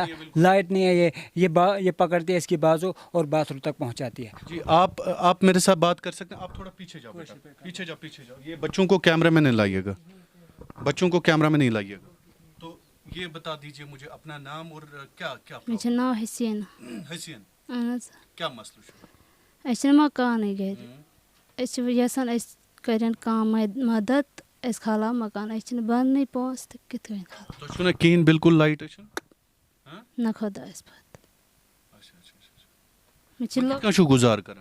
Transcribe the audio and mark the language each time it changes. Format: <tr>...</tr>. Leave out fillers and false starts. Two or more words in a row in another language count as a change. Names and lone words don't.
<hi>लाइट नहीं है, ये पकड़ती है इसकी बाजू और बाथरूम तक पहुँचाती है। जी आप मेरे साथ बात कर सकते हैं? आप थोड़ा पीछे जाओ बेटा, पीछे जाओ। ये बच्चों को कैमरा में नहीं लाइएगा, बच्चों को कैमरा में नहीं लाइएगा। तो ये बता दीजिए मुझे अपना नाम और क्या क्या मेरा नाम हसीन। हसीन,</hi> <ks>اہن</ks> <hi>क्या मसला है?</hi> <ks>أسۍ چھِنہٕ مکانٕے گرِ أسۍ چھِ یژھان أسۍ کٔرِنۍ کانٛہہ مدد أسۍ کھالاو مکان أسۍ چھِنہٕ بننٕے پونٛسہٕ تہٕ کِتھ کٔنۍ کھالو تو چھُنہ کِہیٖنۍ بِلکُل لایٹ چھِ؟ نہ خۄدایَس پتہٕ مےٚ چھِ کِتھ کٔنۍ چھُو گُزار کران؟</ks>